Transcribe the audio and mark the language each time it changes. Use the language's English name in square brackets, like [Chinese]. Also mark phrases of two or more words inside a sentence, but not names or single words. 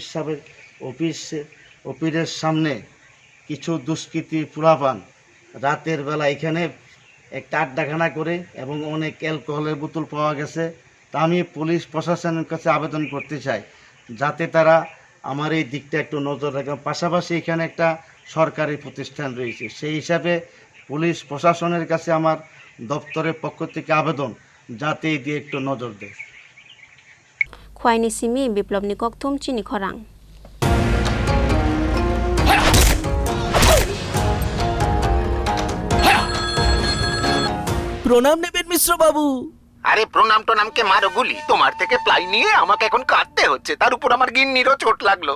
[Bangla] অফিসের সামনে কিছু দুষ্কৃতী পোলাপান রাতের বেলা এখানে একটা আড্ডাখানা করে এবং অনেক অ্যালকোহলের বোতল পাওয়া গেছে তা আমি পুলিশ প্রশাসনের কাছে আবেদন করতে চাই যাতে তারা আমার এই দিকটা একটু নজর রাখে পাশাপাশি এখানে একটা সরকারি প্রতিষ্ঠান রয়েছে সেই হিসাবে পুলিশ প্রশাসনের কাছে আমার দপ্তরের পক্ষ থেকে আবেদন যাতে দিয়ে একটু নজর দেয় [Kok Borok] Khowai ni simi biplop ni kokthum Chini Khorang [Bangla] প্রণাম নেবেন মিশ্র বাবু আরে প্রণাম কে মারো গুলি তোমার থেকে প্লাই নিয়ে আমাকে এখন কাটতে হচ্ছে তার উপর আমার গিন্নিরও চোট লাগলো